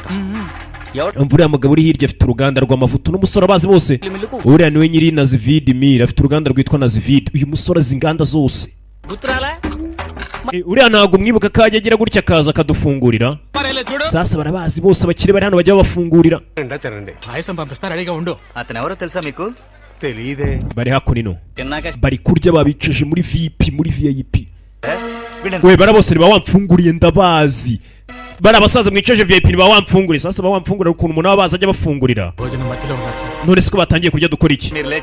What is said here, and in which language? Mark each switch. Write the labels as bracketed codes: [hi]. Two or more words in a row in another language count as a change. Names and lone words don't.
[rw] uriya mugabo uri hirya afite uruganda rw'amavuta n'umusore abazi bose uriya niwe nyiri Nazivid Mir afite uruganda rwitwa Nazivid uyu musore azi inganda zose uriya ntabwo umwibuka ko ajya agira gutya akaza akadufungurira sasa barabazi bose abakire bari hano bajya babafungurira [te] అతను ఎవరో తెలుసా మీకు [rw] bari hakuno bari kurya babicaje muri VIP we bara bose niba wamfunguriye ndabazi bari abasaza mwicaje VIP niba wamfunguriye sasa bawamfungurira ukuntu umuntu abaza ajya bafungurira none siko batangiye kurya dukora iki